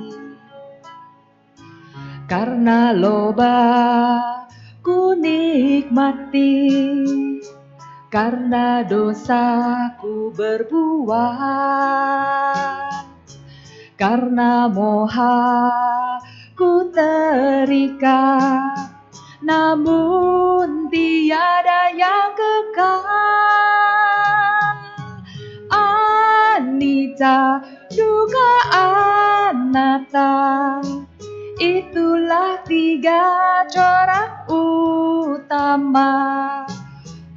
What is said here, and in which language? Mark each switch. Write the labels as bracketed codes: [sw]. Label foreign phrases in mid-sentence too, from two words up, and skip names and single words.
[id] Karena loba ku nikmati, karena dosaku berbuah, karena moha ku terikat, namun tiada yang kekal. [pi] Anicca, dukkha, anatta, [id] itulah tiga corak utama.